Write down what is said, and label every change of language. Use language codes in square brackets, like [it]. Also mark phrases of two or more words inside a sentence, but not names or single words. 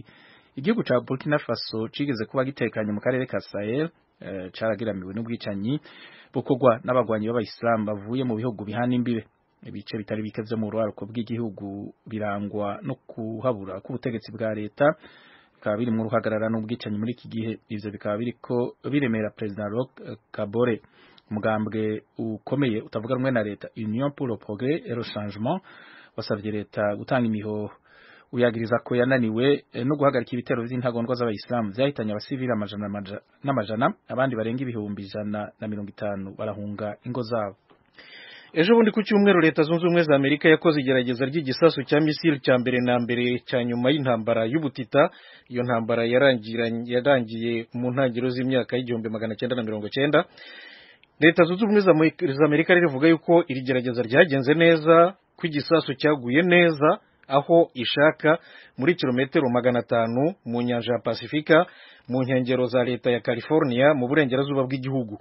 [rn] Igihugu ca Burkina Faso cigeze kuba gitekanye mu karere ka Sahel caragiramiwe n'ubwicanyi bukorwa n'abagwanyi b'abayisilamu bavuye mu bihugu bihana imbibe. Ibice bitari bike vyo mu rwaruko bw'igihugu birangwa no kuhabura k'ubutegetsi bwa leta bikaba biri mu ruhagarara n'ubwicanyi muri iki gihe. Ivyo bikaba biriko biremera President Roch Kabore, umugambwe ukomeye utavuga rumwe na leta Union pour le progrès et le changement wasavye leta gutanga imihoho. Uyagiriza ko yananiwe no guhagarika ibitero vy'intagondwa z'abayisilamu vyahitanye abasivili n'amajana abandi barenga ibihumbi 150 barahunga ingo zabo. Ejo bundi ku cyumweru leta zunze ubumwe za Amerika yakoze igerageza ry'igisasu cya misile cya mbere na mbere cya nyuma y'intambara y'ubutita. Iyo ntambara yarangiye mu ntangiriro z'imyaka y'1990. Leta zunze ubumwe za Amerika rivuga yuko iri gerageza ryagenze neza, ko igisasu cyaguye neza aho ishaka muri kilometero 500 mu nyanja ya Pasifika mu nkengero za leta ya California mu burengerazuba bw'igihugu.